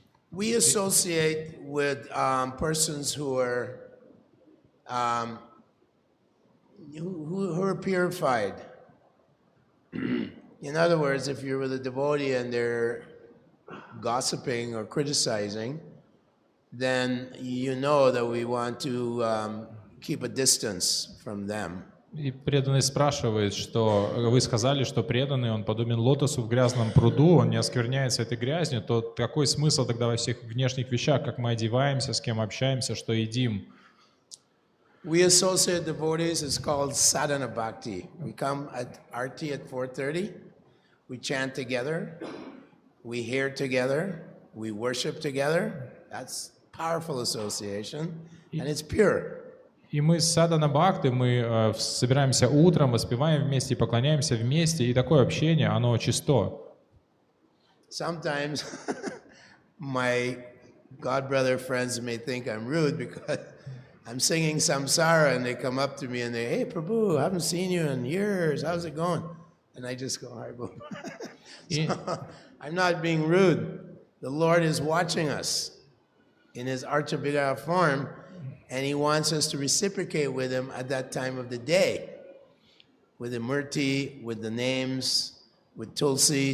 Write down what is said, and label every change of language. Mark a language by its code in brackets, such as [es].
[en] We associate with persons who are purified. In other words, if you're with a devotee and they're gossiping or criticizing, then you know that we want to keep a distance from them. [ru] И преданный спрашивает, что вы сказали, что преданный, он подобен лотосу в грязном пруду, он не оскверняется этой грязью, то какой смысл тогда во всех внешних вещах, как мы одеваемся, с кем общаемся, что едим? [en] We associate devotees, it's called sadhana bhakti. We come at Arti at 4:30, we chant together, we hear together, we worship together. That's powerful association, and it's pure. [ru] И мы с Садхана Бхакти, мы собираемся утром, воспеваем вместе, поклоняемся вместе, и такое общение, оно чисто. [en] Sometimes my godbrother friends may think I'm rude because I'm singing samsara and they come up to me and they, hey Prabhu, I haven't seen you in years, how's it going? And I just go, Haribo. So I'm not being rude. The Lord is watching us in His Archa form, and He wants us to reciprocate with Him at that time of the day, with the murti, with the names, with Tulsi.